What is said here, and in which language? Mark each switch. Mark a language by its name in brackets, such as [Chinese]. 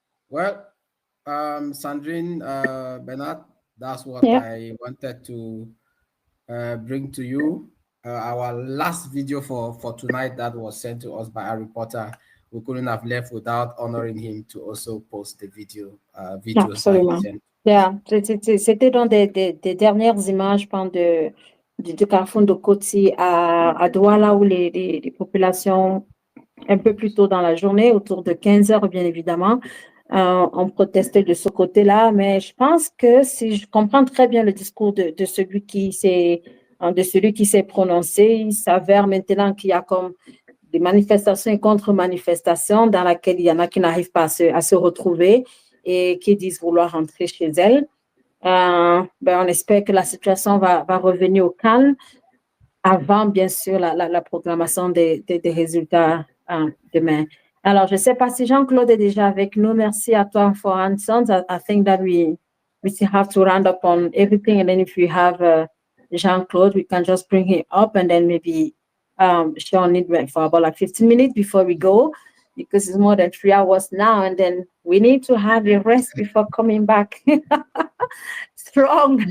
[English] Well, Sandrine, Bernard, that's what I wanted to bring to you. Our last video for tonight that was sent to us by a reporter. We couldn't have left without honoring him to also post the video. [French] Absolument. Yeah. C'était dans des dernières images du carrefour de Koti à Douala, où les populations, un peu plus tôt dans la journée, autour de 15 heures, bien évidemment, ont protesté de ce côté-là. Mais je pense que si je comprends très bien le discours de celui qui s'est prononcé, il s'avère maintenant qu'il y a comme des manifestations et contre-manifestations dans lesquelles il y en a qui n'arrivent pas à se retrouver et qui disent vouloir rentrer chez elles. On espère que la situation va revenir au calme avant, bien sûr, la proclamation des résultats demain. Alors, je ne sais pas si Jean-Claude est déjà avec nous. Merci à toi [English] for answers. I think that we still have to round up on everything, and then if we have Jean-Claude, we can just bring him up, and then maybe Sean need for about like 15 minutes before we go, because it's more than 3 hours now, and then we need to have a rest before coming back strong.